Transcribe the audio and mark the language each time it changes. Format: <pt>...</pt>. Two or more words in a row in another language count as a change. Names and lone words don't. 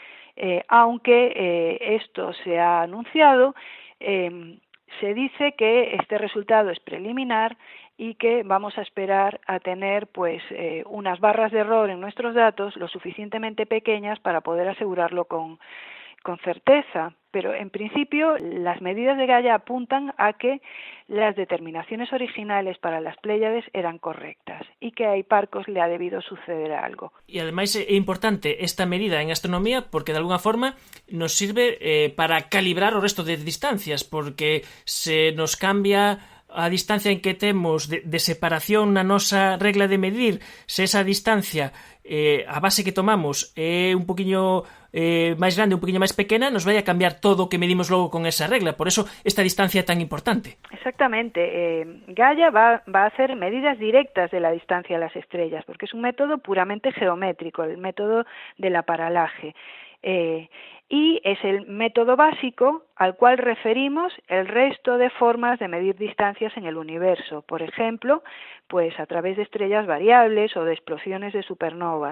<es>Aunque esto se ha anunciado, se dice que este resultado es preliminar y que vamos a esperar a tener pues unas barras de error en nuestros datos lo suficientemente pequeñas para poder asegurarlo con certeza, pero en principio las medidas de Gaia apuntan a que las determinaciones originales para las Pléiades eran correctas y que a Hipparcos le ha debido suceder algo.</es> <gl>E ademais é importante esta medida en astronomía porque</gl> <es>de alguna forma</es> <gl>nos sirve para calibrar o resto de distancias, porque se nos cambia a distancia en que temos de separación na nosa regla de medir, se esa distancia a base que tomamos é un poquinho máis grande, un poquinho máis pequena, nos vai a cambiar todo o que medimos logo con esa regla. Por eso esta distancia é tan importante. Exactamente.</gl> <es>Gaia va a hacer medidas directas de la distancia a las estrellas, porque es un método puramente geométrico, el método del aparalaje. Y es el método básico al cual referimos el resto de formas de medir distancias en el universo, por ejemplo, pues a través de estrellas variables o de explosiones de supernovas.</es>